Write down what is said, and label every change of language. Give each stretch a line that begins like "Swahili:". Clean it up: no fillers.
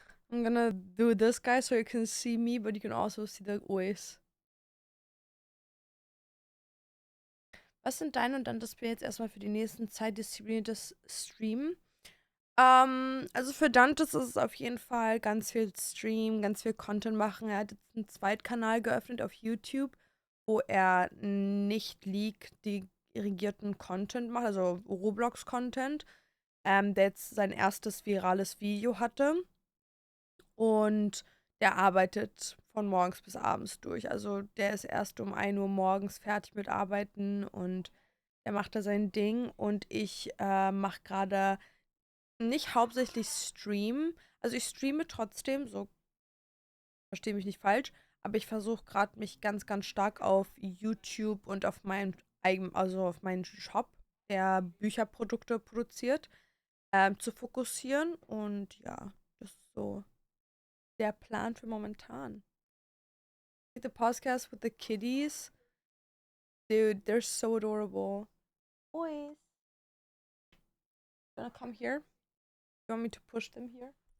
English: I'm gonna do this guy so you can see me, but you can also see the voice.
German: Was sind deine und dann das wir jetzt erstmal für die nächsten Zeit diszipliniertes Streamen? Also für Dantes ist es auf jeden Fall ganz viel Stream, ganz viel Content machen. Er hat jetzt einen Zweitkanal geöffnet auf YouTube, wo er nicht League dirigierten Content macht, also Roblox-Content, der jetzt sein erstes virales Video hatte. Und der arbeitet von morgens bis abends durch. Also der ist erst um 1 Uhr morgens fertig mit Arbeiten und er macht da sein Ding. Und ich mache gerade nicht hauptsächlich streamen. Also ich streame trotzdem, so verstehe mich nicht falsch, aber ich versuche gerade mich ganz, ganz stark auf YouTube und auf meinen eigenen, also auf meinen Shop, der Bücherprodukte produziert, zu fokussieren. Und ja, das ist so der Plan für momentan.
English: The podcast with the kitties, dude, they're so adorable. Boys, gonna come here? You want me to push them here?